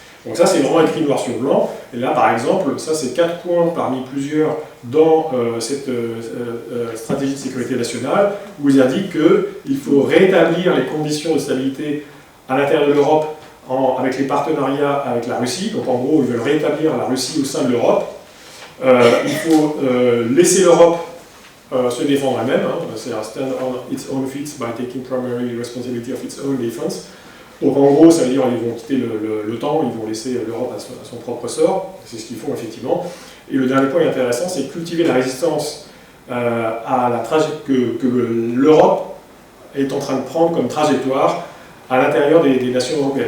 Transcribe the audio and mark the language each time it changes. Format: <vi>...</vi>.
<fr>Donc ça, c'est vraiment écrit noir sur blanc. Et là, par exemple, ça, c'est 4 points parmi plusieurs dans cette stratégie de sécurité nationale, où ils indiquent qu'il faut rétablir les conditions de stabilité à l'intérieur de l'Europe avec les partenariats avec la Russie. Donc en gros, ils veulent rétablir la Russie au sein de l'Europe. Il faut laisser l'Europe se défendre elle-même. C'est un</fr> <en>stand on its own feet by taking primary responsibility of its own defense.</en> <fr>Donc en gros, ça veut dire qu'ils vont quitter l'OTAN, ils vont laisser l'Europe à son propre sort, c'est ce qu'ils font effectivement. Et le dernier point intéressant, c'est cultiver la résistance que l'Europe est en train de prendre comme trajectoire à l'intérieur des nations européennes.</fr>